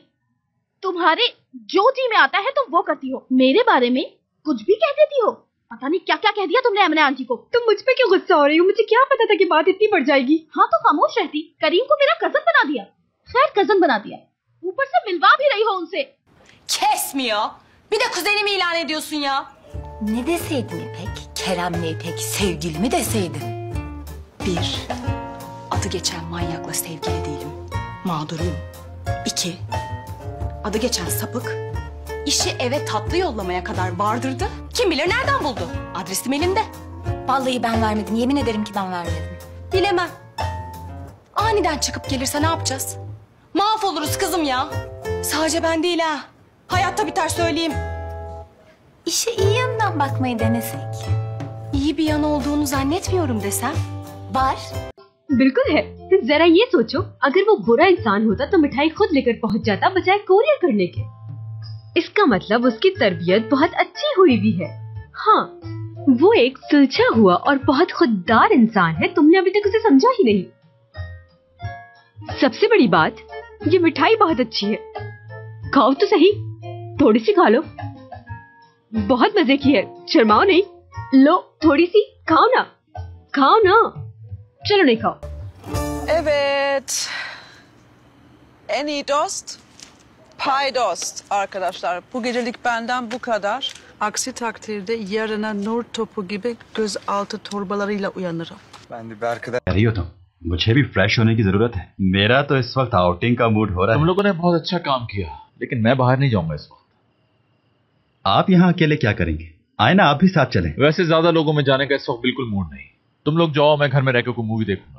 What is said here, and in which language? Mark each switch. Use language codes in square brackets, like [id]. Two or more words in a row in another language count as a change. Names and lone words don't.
[hi] तुम्हारे जो जी में आता है तुम वो करती हो। मेरे बारे में कुछ भी कह देती हो। पता नहीं क्या क्या कह दिया तुमने एमने आंटी को। तुम मुझ पे क्यों गुस्सा हो रही हो? मुझे क्या पता था कि बात इतनी बढ़ जाएगी। हाँ तो खामोश रहती। करीम को मेरा कजन बना दिया। खैर कजन बना दिया, ऊपर से मिलवा भी रही हो उनसे। [tr] Kesmiyor. Bir de kuzenimi ilan ediyorsun ya. Ne deseydin İpek? Kerem'le İpek sevgili mi deseydin? Bir, adı geçen manyakla sevgili değilim. Mağduruyum. İki, adı geçen sapık işi eve tatlı yollamaya kadar vardırdı. Kim bilir nereden buldu? Adresim elimde. Vallahi ben vermedim. Yemin ederim ki ben vermedim. Bilemem. Aniden çıkıp gelirse ne yapacağız? Mahvoluruz kızım ya. Sadece ben değil ha. Hayatta biter söyleyeyim. İşe iyi yanından bakmayı denesek. İyi bir yan olduğunu zannetmiyorum desem. Var. [hi] बिल्कुल है। जरा ये सोचो, अगर वो बुरा इंसान होता तो मिठाई खुद लेकर पहुंच जाता बजाय कोरियर करने के। इसका मतलब उसकी तरबियत बहुत अच्छी हुई भी है। हाँ, वो एक सुलझा हुआ और बहुत खुददार इंसान है। तुमने अभी तक उसे समझा ही नहीं। सबसे बड़ी बात, ये मिठाई बहुत अच्छी है। खाओ तो सही, थोड़ी सी खा लो। बहुत मजे की है, शर्माओ नहीं। लो थोड़ी सी खाओ ना, खाओ ना। चलो नहीं खाओ। [tr] Evet. En iyi dost paydost arkadaşlar. Bu gecelik benden bu kadar. Aksi takdirde yarına nur topu gibi gözaltı torbalarıyla uyanırım. Ben de bir arkadaş [hi] कह रही हो तुम, मुझे भी फ्रेश होने की जरूरत है। मेरा तो इस वक्त आउटिंग का मूड हो रहा है। तुम लोगों ने बहुत अच्छा काम किया, लेकिन मैं बाहर नहीं जाऊंगा इस वक्त। आप यहाँ अकेले क्या करेंगे? आए ना आप भी साथ चलें। वैसे ज्यादा लोगों में जाने का इस वक्त बिल्कुल मूड नहीं। तुम लोग जाओ, मैं घर में रहकर कोई मूवी देखूंगा।